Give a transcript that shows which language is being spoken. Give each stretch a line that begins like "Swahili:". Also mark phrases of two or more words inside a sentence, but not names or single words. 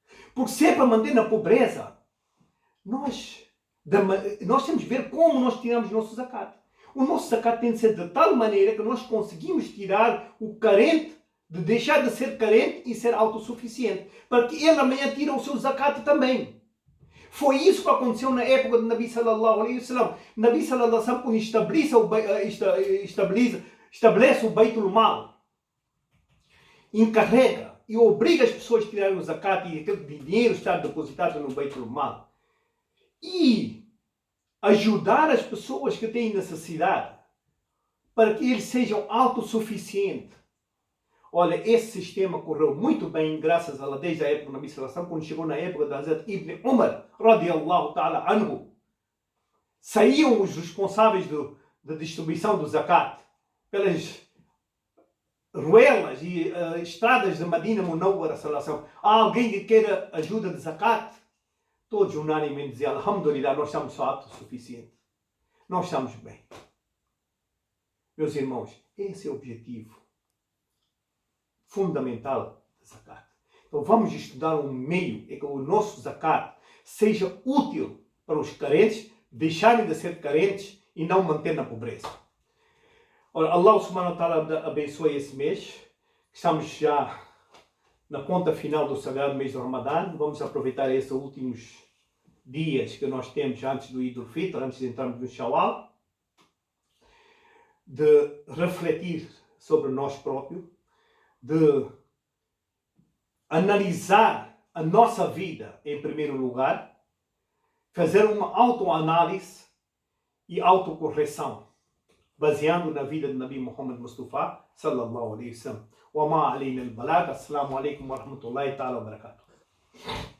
Portuguese: Porque se é para manter na pobreza, nós temos que ver como nós tiramos o nosso zakat. O nosso zakat tem de ser de tal maneira que nós conseguimos tirar o carente, de deixar de ser carente e ser autossuficiente. Para que ele amanhã tire o seu zakat também. Foi isso que aconteceu na época de Nabi
Arabic: صلى الله عليه وسلم. نبي صلى الله عليه وسلم,
Portuguese: quando estabelece o Baitul Mal, encarrega e obriga as pessoas a tirarem o zakat e aquele dinheiro estar depositado no Baitul Mal. E ajudar as pessoas que têm necessidade para que eles sejam autossuficientes. Olha, esse sistema correu muito bem, graças a Allah, desde a época da Nabi
Arabic: صلى الله عليه وسلم,
Portuguese: quando chegou na época da Hazrat Ibn Umar,
Arabic: رضي الله تعالى عنه.
Portuguese: Saíam os responsáveis da distribuição do zakat pelas ruelas e estradas de Madina Munawwara
Arabic: صلى الله عليه وسلم.
Portuguese: Há alguém que queira ajuda de zakat? Todos unanimemente diziam, alhamdulillah, nós estamos só autossuficientes. Nós estamos bem. Meus irmãos, esse é o objetivo fundamental da zakat. Então vamos estudar um meio em que o nosso zakat seja útil para os carentes, deixarem de ser carentes e não manter na pobreza. Ora, Allah
Arabic: سبحانه وتعالى
Portuguese: abençoe esse mês. Estamos já na conta final do sagrado mês do Ramadã. Vamos aproveitar esses últimos dias que nós temos antes do Eid al-Fitr, antes de entrarmos no Shawwal, de refletir sobre nós próprios, de analisar a nossa vida em primeiro lugar, fazer uma autoanálise e autocorreção, baseando na vida de Nabi Muhammad Mustafa
Arabic: صلى الله عليه وسلم. وما علينا البلاغ. السلام عليكم ورحمة الله تعالى وبركاته.